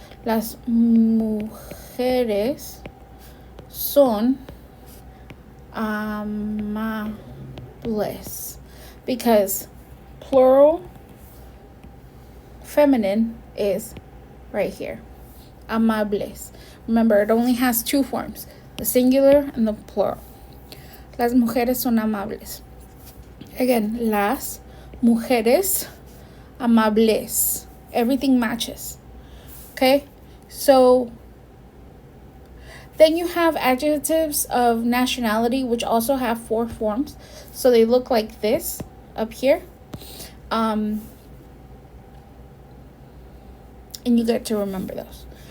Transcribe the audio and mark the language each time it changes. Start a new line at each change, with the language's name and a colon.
Spanish: Las mujeres son amables,
English: because plural feminine is right here. Amables. Remember, it only has 2 forms, the singular and the plural.
Spanish: Las mujeres son amables. Again, las mujeres amables.
English: Everything matches. Okay? So then you have adjectives of nationality, which also have 4 forms. So they look like this up here. And you get to remember those.